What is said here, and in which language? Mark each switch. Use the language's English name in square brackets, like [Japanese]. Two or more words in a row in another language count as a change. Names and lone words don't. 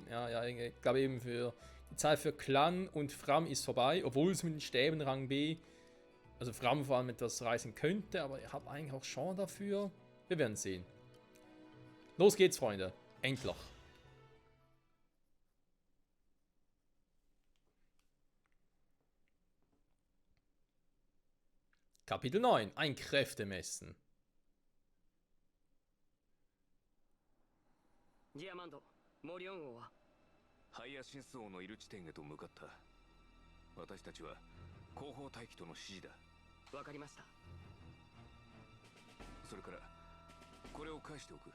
[German] Ja, ich glaube eben die Zeit für Clan und Fram ist vorbei, obwohl es mit den Stäben Rang B, also Fram vor allem etwas reißen könnte, aber ich habe eigentlich auch Chance dafür. Wir werden sehen. Los geht's, Freunde. Endlich. Kapitel 9. Ein Kräftemessen. [Japanese] ディアマンド、モリオン王はハイヤシンス王のいる地点へと向かった。私たちは後方待機との指示だ。わかりました。それからこれを返しておく。